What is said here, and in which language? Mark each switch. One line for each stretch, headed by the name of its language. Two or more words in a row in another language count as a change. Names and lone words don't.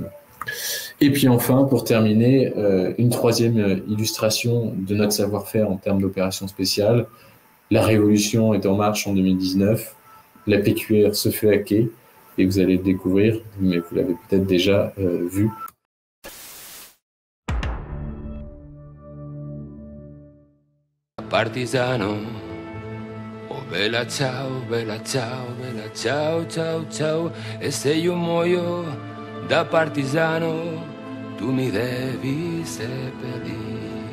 French: Et puis enfin, pour terminer, une troisième illustration de notre savoir-faire en termes d'opérations spéciales. La révolution est en marche en 2019. La PQR se fait hacker. Et vous allez le découvrir, mais vous l'avez peut-être déjà vu.
Italian: Partigiano, oh bella ciao, bella ciao, bella ciao, ciao, ciao. E se io muoio da partigiano, tu mi devi seppellire.